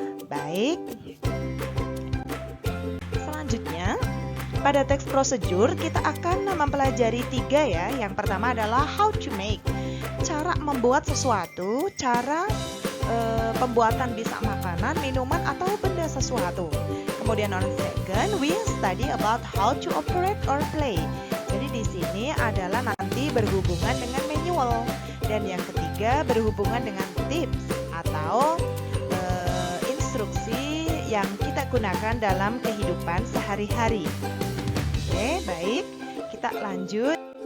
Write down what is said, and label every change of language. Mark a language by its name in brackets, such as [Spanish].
[Indonesian] Baik, selanjutnya pada teks prosedur kita akan mempelajari 3 ya. Yang pertama adalah how to make, cara membuat sesuatu, cara pembuatan bisa makanan, minuman, atau benda sesuatu. [English] Kemudian on second, we study about how to operate or play. [Indonesian] Jadi di sini adalah nanti berhubungan dengan manual. Dan yang ketiga berhubungan dengan tips atau instruksi yang kita gunakan dalam kehidupan sehari-hari. Oke, baik. Kita lanjut.